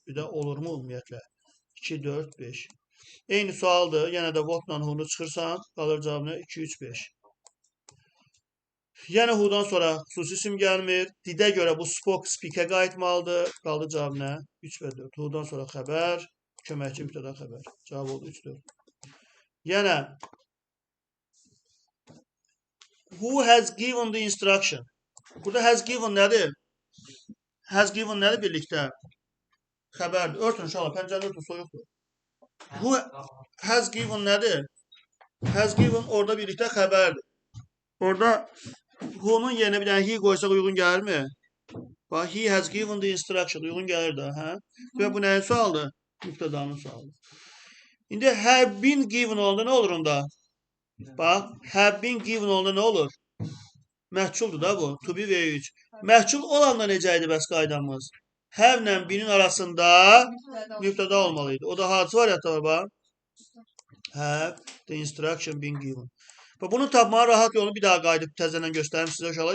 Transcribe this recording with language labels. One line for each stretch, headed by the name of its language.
Azerbaijani: Bir də olurmu ümumiyyətlə? 2, 4, 5. Eyni sualdır. Yenə də votla who'nu çıxırsan, qalır cavabına 2, 3, 5. Yəni who'dan sonra xüsusi isim gəlmir. Didə görə bu spoke, speak-ə qayıtmalıdır. Qaldı cavab nə? 3 və 4. Who'dan sonra xəbər, köməkçi mübtəda xəbər. Cavab oldu 3, 4.
English: Yəni who has given the instruction?
Azerbaijani: Burada has given nədir? Has given nədir birlikdə? Xəbərdir. Örtün uşaqlar, pəncərəni örtün, soyuqdur. Who has given nədir? Has given orada birlikdə xəbərdir. Orada who'nun yerinə bir dənə he qoysaq uyğun gəlirmi?
English: Bax, he has given the instruction.
Azerbaijani: Uyğun gəlir də, hə? Və bu nəyin sualdır? Mübtədanın sualıdır. İndi
English: have been given
Azerbaijani: olanda nə olur onda? Bax, have been given olanda nə olur? Məhculdur da bu. To be V3. Məhcul olanda necə idi bəs qaydamız? Have ilə binin arasında mübtəda olmalıydı. O da hadisi variantı var bax.
English: Have the instruction been given.
Azerbaijani: Bax, bunu tapmanın rahat yolunu bir daha qayıdıb təzədən göstərim sizə uşaqlar.